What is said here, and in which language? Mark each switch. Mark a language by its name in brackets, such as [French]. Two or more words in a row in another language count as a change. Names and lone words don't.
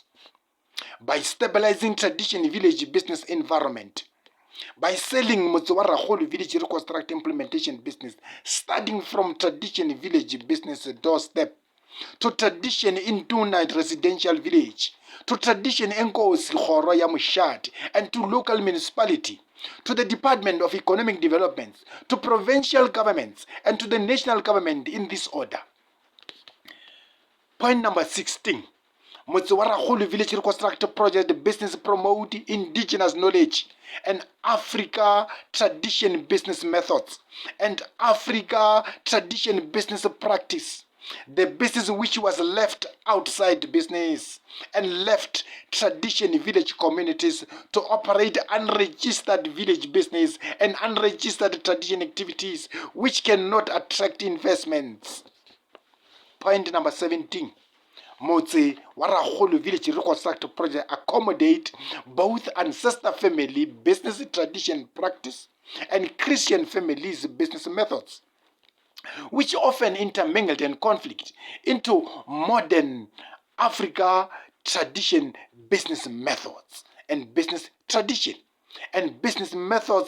[English] By stabilizing tradition village business environment, by selling Motse wa Rakgolo Village Reconstruct implementation business, starting from tradition village business doorstep, to tradition Intuna residential village, to tradition Enkosi Khoro ya Mushati, and to local municipality, to the Department of Economic Development, to provincial governments, and to the national government in this order. Point number 16. Motse wa Rakgolo Village Reconstruct Project business promote indigenous knowledge and Africa tradition business methods and Africa tradition business practice. The business which was left outside business and left tradition village communities to operate unregistered village business and unregistered tradition activities which cannot attract investments. Point number 17. Motse wa Rakgolo Village Reconstruct Project accommodate both ancestor family business tradition practice and Christian families business methods, which often intermingled and conflict into modern Africa tradition business methods and business tradition and business methods,